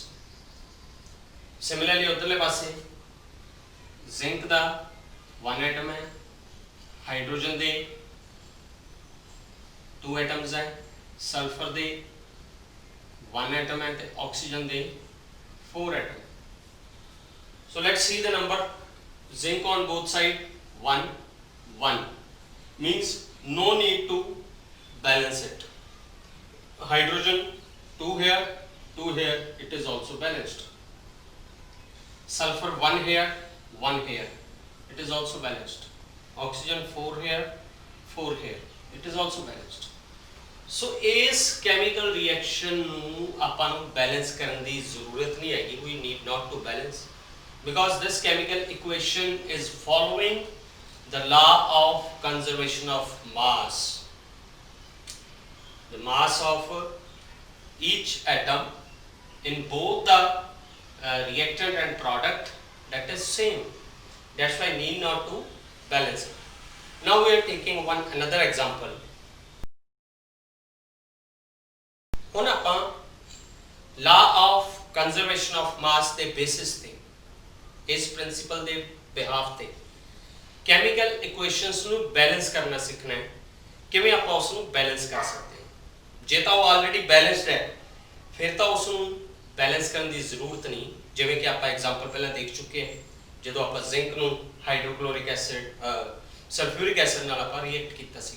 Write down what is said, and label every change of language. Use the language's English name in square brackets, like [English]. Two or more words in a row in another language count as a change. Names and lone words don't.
[Punjabi] ਸਿਮਿਲਰਲੀ ਉਧਰਲੇ ਪਾਸੇ ਜ਼ਿੰਕ ਦਾ 1 ਐਟਮ ਹੈ, ਹਾਈਡਰੋਜਨ ਦੇ 2 ਐਟਮਸ ਹੈ, ਸਲਫਰ ਦੇ 1 ਐਟਮ ਹੈ ਤੇ ਆਕਸੀਜਨ ਦੇ 4 ਐਟਮ। [English] So let's see the number. ਜ਼ਿੰਕ on both side 1 1 means no need to balance it. Hydrogen 2 here, 2 here, it is also balanced. Sulfur 1 here, 1 here, it is also balanced. Oxygen 4 here, 4 here, it is also balanced. [Punjabi] So ਇਸ [English] chemical reaction [Punjabi] ਨੂੰ ਆਪਾਂ ਨੂੰ balance ਕਰਨ ਦੀ ਜ਼ਰੂਰਤ ਨਹੀਂ ਹੈਗੀ, [English] we need not to balance, because this chemical equation is following the law of conservation of mass. The mass of each atom in both the reactant and product, that is same. That's why need not to balance it. Now we are taking another example. [Punjabi] ਹੁਣ ਆਪਾਂ [English] law of conservation of mass [Punjabi] ਦੇ basis ਤੇ, ਇਸ principle ਦੇ behalf ਤੇ [English] chemical equations [Punjabi] ਨੂੰ balance ਕਰਨਾ ਸਿੱਖਣਾ ਹੈ। ਕਿਵੇਂ ਆਪਾਂ ਉਸ ਨੂੰ balance ਕਰ ਸਕਦੇ। ਜੇ ਤਾਂ ਉਹ [English] already balanced [Punjabi] ਹੈ ਫਿਰ ਤਾਂ ਉਸ ਨੂੰ ਬੈਲੈਂਸ ਕਰਨ ਦੀ ਜ਼ਰੂਰਤ ਨਹੀਂ। ਜਿਵੇਂ ਕਿ ਆਪਾਂ ਐਗਜ਼ਾਮਪਲ ਪਹਿਲਾਂ ਦੇਖ ਚੁੱਕੇ ਹਾਂ, ਜਦੋਂ ਆਪਾਂ ਜ਼ਿੰਕ ਨੂੰ [English] hydrochloric acid sulphuric acid [Punjabi] ਨਾਲ ਆਪਾਂ ਰਿਐਕਟ ਕੀਤਾ ਸੀਗਾ।